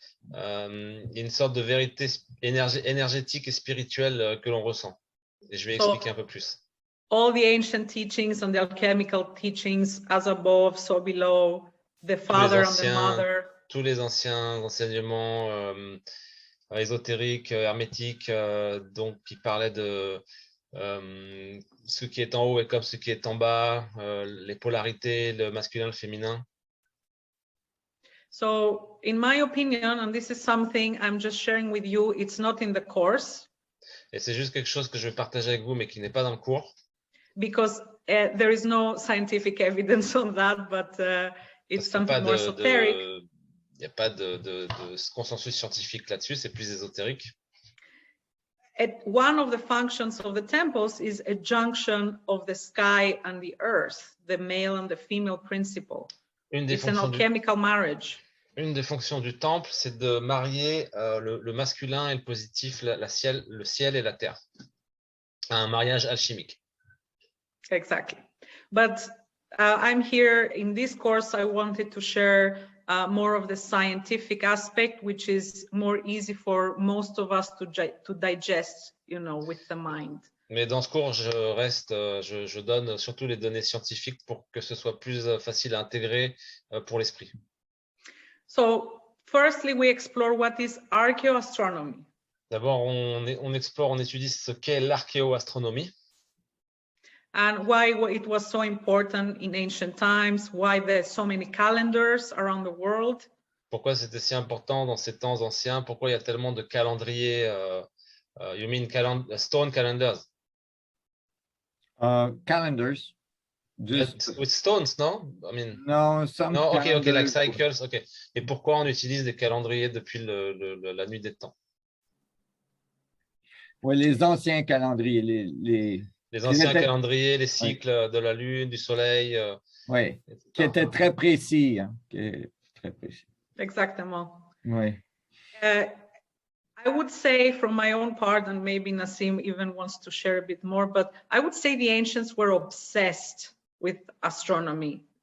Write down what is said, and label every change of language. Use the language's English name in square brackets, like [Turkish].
[French] Il y a une sorte de vérité énergétique et spirituelle que l'on ressent. Et je vais expliquer un peu plus. [English] All the ancient teachings and the alchemical teachings, as above, so below, the father and the mother. [French] Tous les anciens enseignements ésotériques, hermétiques, donc qui parlaient de ce qui est en haut et comme ce qui est en bas, les polarités, le masculin, le féminin. [English] So, in my opinion, and this is something I'm just sharing with you, it's not in the course. [French] Et c'est juste quelque chose que je vais partager avec vous, mais qui n'est pas dans le cours. [English] Because there is no scientific evidence on that, but it's something more esoteric. [French] Il n'y a pas de consensus scientifique là-dessus, c'est plus ésotérique. [English] One of the functions of the temples is a junction of the sky and the earth, the male and the female principle. It's an alchemical marriage. [French] Une des fonctions du temple, c'est de marier le masculin et le positif, le ciel et la terre. Un mariage alchimique. [English] Exactly. But I'm here in this course, I wanted to share more of the scientific aspect, which is more easy for most of us to digest, you know, with the mind. [French] Mais dans ce cours, je donne surtout les données scientifiques pour que ce soit plus facile à intégrer pour l'esprit. [English] So, firstly, we explore what is archaeoastronomy. [French] D'abord, on explore, on étudie ce qu'est l'archéoastronomie. [English] And why it was so important in ancient times, why there's so many calendars around the world. [French] Pourquoi c'était si important dans ces temps anciens? Pourquoi il y a tellement de calendriers? [English] You mean stone calendars? Calendars. With stones, no? I mean, no, okay, like cycles, okay. [French] Et pourquoi on utilise des calendriers depuis la nuit des temps? Oui, les anciens calendriers, les anciens calendriers, les cycles de la Lune, du Soleil. Oui, qui étaient très précis. Hein, très précis. Exactement. Oui. [English] I would say from my own part, and maybe Nassim even wants to share a bit more, but I would say the ancients were obsessed with astronomy.